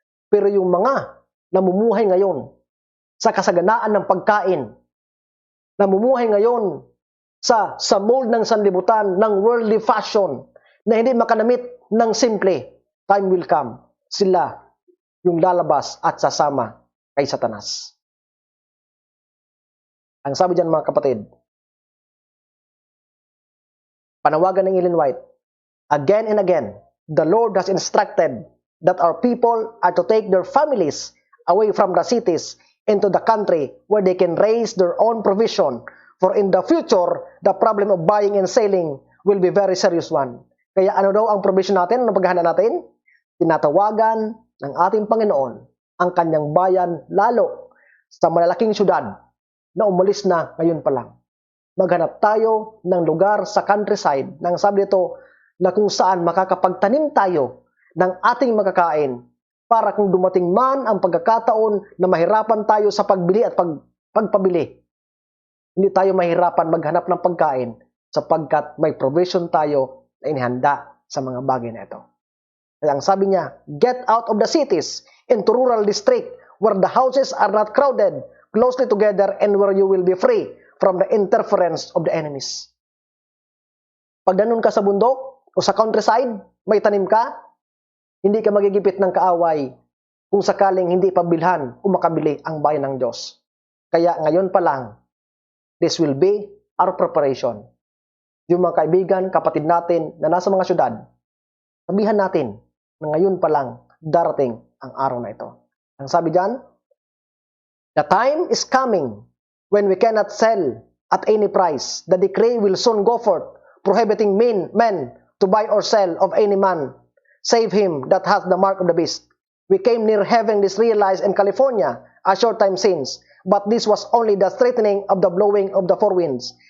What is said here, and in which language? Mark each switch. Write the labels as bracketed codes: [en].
[tl] Pero yung mga namumuhay ngayon sa kasaganaan ng pagkain, namumuhay ngayon sa mold ng sanlibutan, ng worldly fashion, na hindi makanamit ng simple, [en] time will come, [tl] sila yung lalabas at sasama kay Satanas. Ang sabi dyan mga kapatid, panawagan ng Ellen White, [en] again and again, the Lord has instructed that our people are to take their families away from the cities into the country where they can raise their own provision. For in the future, the problem of buying and selling will be very serious one. [tl] Kaya ano daw ang provision natin, ang paghahanda natin? Tinatawagan ng ating Panginoon ang kanyang bayan lalo sa malalaking syudad na umalis na ngayon pa lang. Maghanap tayo ng lugar sa countryside nang sabi dito na kung saan makakapagtanim tayo ng ating makakain para kung dumating man ang pagkakataon na mahirapan tayo sa pagbili at pagpabili, hindi tayo mahirapan maghanap ng pagkain sapagkat may provision tayo na inihanda sa mga bagay na ito. Kaya ang sabi niya, [en] get out of the cities into rural district where the houses are not crowded closely together and where you will be free from the interference of the enemies. [tl] Pag ganun ka sa bundok o sa countryside, may tanim ka, hindi ka magigipit ng kaaway kung sakaling hindi pabilhan o makabili ang bayan ng Diyos. Kaya ngayon pa lang, [en] this will be our preparation. [tl] Yung mga kaibigan, kapatid natin na nasa mga syudad, sabihan natin na ngayon pa lang darating ang araw na ito. Ang sabi diyan, [en] the time is coming when we cannot sell at any price. The decree will soon go forth, prohibiting men to buy or sell of any man, save him that hath the mark of the beast. We came near having this realized in California a short time since, but this was only the straightening of the blowing of the four winds.